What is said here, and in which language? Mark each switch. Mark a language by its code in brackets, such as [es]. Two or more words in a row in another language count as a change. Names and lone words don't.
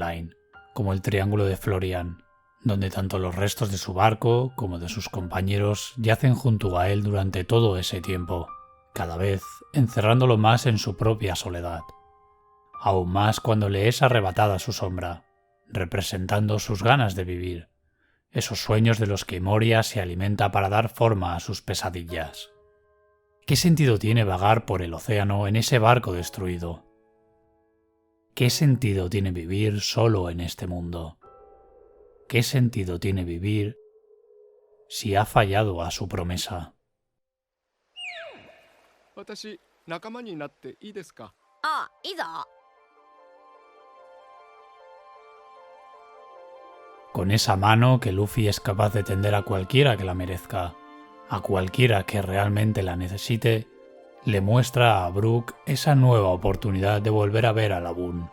[es] Line, como el Triángulo de Florian, donde tanto los restos de su barco como de sus compañeros yacen junto a él durante todo ese tiempo, cada vez encerrándolo más en su propia soledad, aún más cuando le es arrebatada su sombra, representando sus ganas de vivir, esos sueños de los que Moria se alimenta para dar forma a sus pesadillas. ¿Qué sentido tiene vagar por el océano en ese barco destruido? ¿Qué sentido tiene vivir solo en este mundo? ¿Qué sentido tiene vivir si ha fallado a su promesa? [ja] 私仲間になっていいですか？あ、いいぞ。 [es] Con esa mano que Luffy es capaz de tender a cualquiera que la merezca, a cualquiera que realmente la necesite, le muestra a Brook esa nueva oportunidad de volver a ver a Laboon.